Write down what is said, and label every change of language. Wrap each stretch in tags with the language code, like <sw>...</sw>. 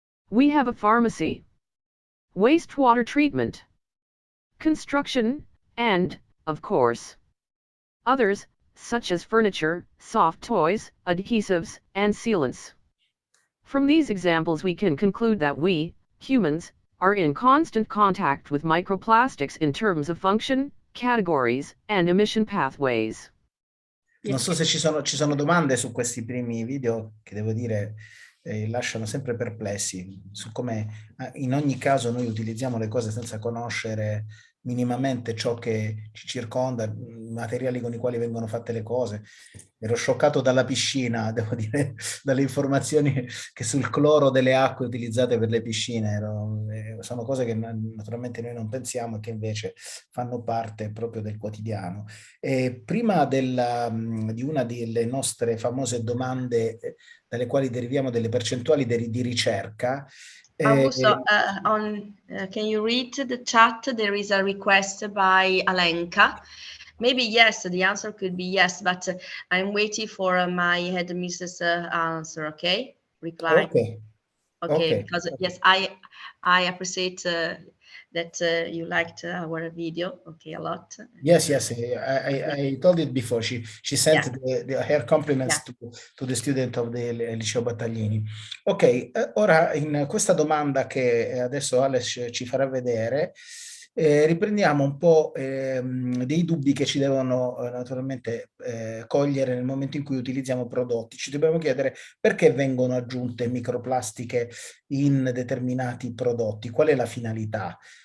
<en>We have a pharmacy, wastewater treatment, construction, and, of course, others, such as furniture, soft toys, adhesives, and sealants. From these examples we can conclude that we, humans, are in constant contact with microplastics in terms of function, categories, and emission pathways.</en> <it>Non so se ci sono domande su questi primi video che devo dire lasciano sempre perplessi su come in ogni caso noi utilizziamo le cose senza conoscere minimamente ciò che ci circonda, i materiali con i quali vengono fatte le cose. Ero scioccato dalla piscina, devo dire, dalle informazioni che sul cloro delle acque utilizzate per le piscine. Sono cose che naturalmente noi non pensiamo e che invece fanno parte proprio del quotidiano. E prima di una delle nostre famose domande dalle quali deriviamo delle percentuali di ricerca.</it> <en>Augusto, can you read the chat? There is a request by Alenka. Maybe yes, the answer could be yes, but I'm waiting for my headmistress answer, okay? Reply. Okay, because yes, I appreciate that you liked our video, okay, a lot. Yes, I told it before. She sent her compliments to the student of the Liceo Battaglini.</en> <it>Ok, ora in questa domanda che adesso Alex ci farà vedere, riprendiamo un po' dei dubbi che ci devono naturalmente cogliere nel momento in cui utilizziamo prodotti. Ci dobbiamo chiedere perché vengono aggiunte microplastiche in determinati prodotti, qual è la finalità?</it>